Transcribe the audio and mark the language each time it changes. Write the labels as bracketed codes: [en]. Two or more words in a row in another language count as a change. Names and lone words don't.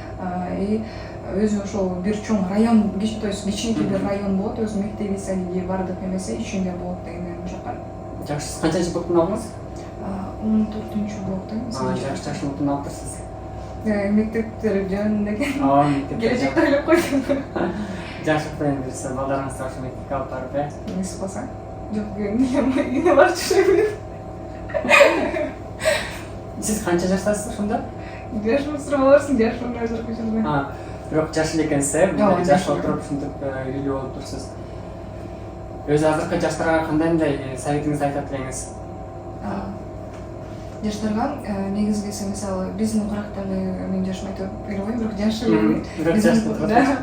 [ky] Өзү ошол бир чоң район, [ru] то есть [ky] кичинекей бир район болот, өз мектеби, садиги, баардык эмеси ичинде болот дегенден жаккан. Жакшы, сиз канчанчы блоктун алдыңыз? 14-блоктун. Жакшы блоктун алыптырсыз. Мектептер жөнүндө экен. Келечекте ойлоп койдум. Жакшы, эми биз балдарыңызды ошо мектепке алып барып, [kk] Несі болса? Жоқ, үйіне барып жүрмін. [ky] Сиз канча жаштасыз ошондо? Жашым сурабаларсың, жашым өзүркө жүрмүн. Бирок жаш эле экенсиз, жаш отуруп ушинтип үйлүү болуп турсуз. Өзү азыркы жаштарга кандай советиңизди айтат элеңиз? Жаштарга негизгиси мисалы биздин курактагы, мен жашым айтып элебойм, бирок жаш эле.